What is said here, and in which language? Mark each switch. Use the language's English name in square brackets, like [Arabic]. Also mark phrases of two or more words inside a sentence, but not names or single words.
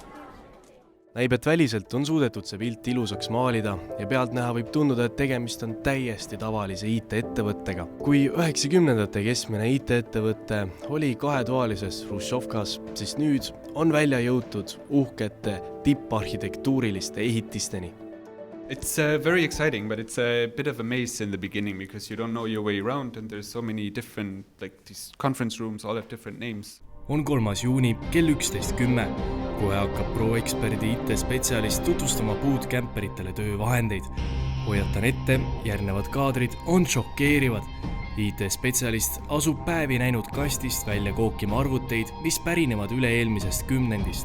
[Estonian] Näib, et väliselt on suudetud see pilt ilusaks maalida ja pealt näha võib tunduda, et tegemist on täiesti tavalise IT-ettevõttega. Kui 90-ndate keskmine IT-ettevõte oli kahetoalises Hruštšovkas, siis nüüd on välja jõutud uhkete tipparhitektuuriliste ehitisteni. [English] It's very exciting, but it's a bit of a maze in the beginning because you don't know your way around and there's so many different, like these conference rooms, all have different names. [Estonian] On 3. juuni kell 11:10. Kohe hakkab Pro Experti IT-spetsialist tutvustama bootcamperitele töövahendeid. Hoiatan ette, järgnevad kaadrid on šokeerivad. IT-spetsialist asub päevi näinud kastist välja kookima arvuteid, mis pärinevad üle-eelmisest kümnendist.